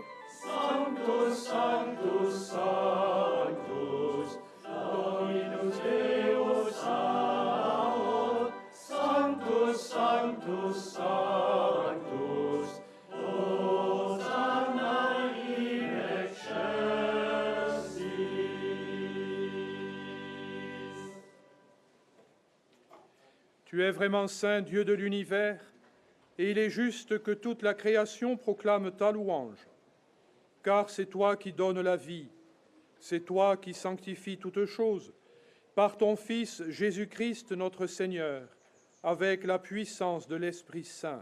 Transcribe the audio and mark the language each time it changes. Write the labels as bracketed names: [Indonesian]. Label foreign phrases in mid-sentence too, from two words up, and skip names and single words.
[Latin] Sanctus, Sanctus, Sanctus, Dominus Deus Sabaoth. Sanctus, Sanctus, Sanctus, Hosanna in excelsis. [French] Tu es vraiment saint, Dieu de l'univers, et il est juste que toute la création proclame ta louange. Car c'est toi qui donnes la vie, c'est toi qui sanctifies toutes choses, par ton Fils Jésus-Christ notre Seigneur, avec la puissance de l'Esprit Saint.